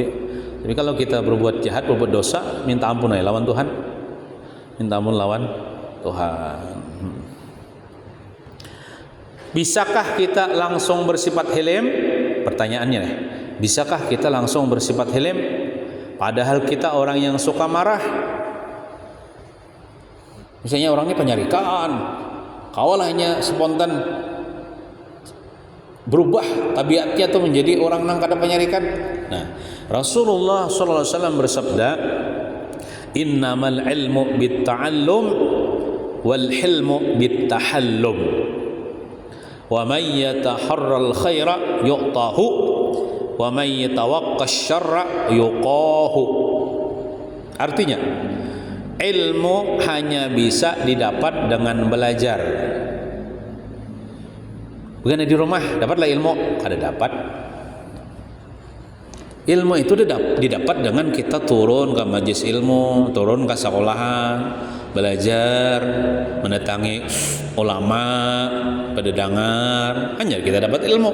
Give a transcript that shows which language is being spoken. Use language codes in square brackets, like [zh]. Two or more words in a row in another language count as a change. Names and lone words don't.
[bjn] Tapi kalau kita berbuat jahat, berbuat dosa, minta ampun aja lawan Tuhan. Minta ampun lawan Tuhan. Bisakah kita langsung bersifat hilim? Pertanyaannya nih, bisakah kita langsung bersifat hilim padahal kita orang yang suka marah? Misalnya orang ini penyarikan, kawalahnya spontan berubah tabiatnya tuh menjadi orang nang kada penyarikan. [ar] Nah, رسول الله صلى الله عليه وسلم bersabda, "إنما العلم بالتعلم والحلم بالتحلم. ومن يتحر الخير يعطه ومن يتوق الشر يوقه." [bjn] Artinya, ilmu hanya bisa didapat dengan belajar. Bukan di rumah dapatlah ilmu, kada dapat. Ilmu itu didapat dengan kita turun ke majelis ilmu, turun ke sekolahan, belajar, mendatangi ulama, pendengar, hanya kita dapat ilmu.